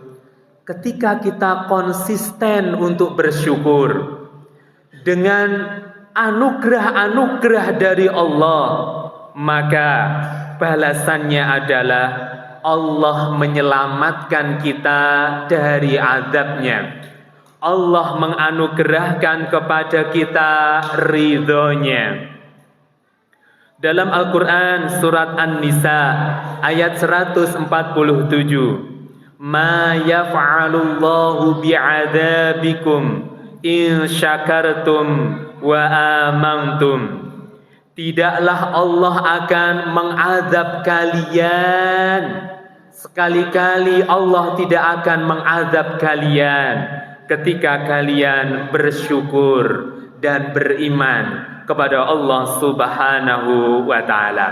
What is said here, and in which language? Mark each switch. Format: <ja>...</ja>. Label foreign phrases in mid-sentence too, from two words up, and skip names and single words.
<id>Ketika kita konsisten untuk bersyukur dengan anugerah-anugerah dari Allah, maka balasannya adalah Allah menyelamatkan kita dari azabnya. Allah menganugerahkan kepada kita ridhonya. Dalam Al-Quran surat An-Nisa ayat 147,</id> <ar>ما يفعل الله بعذابكم إن شكرتم وآمنتم.</ar> <id>Tidaklah Allah akan mengazab kalian. Sekali-kali Allah tidak akan mengazab kalian ketika kalian bersyukur dan beriman kepada Allah</id> <ar>سبحانه وتعالى.</ar>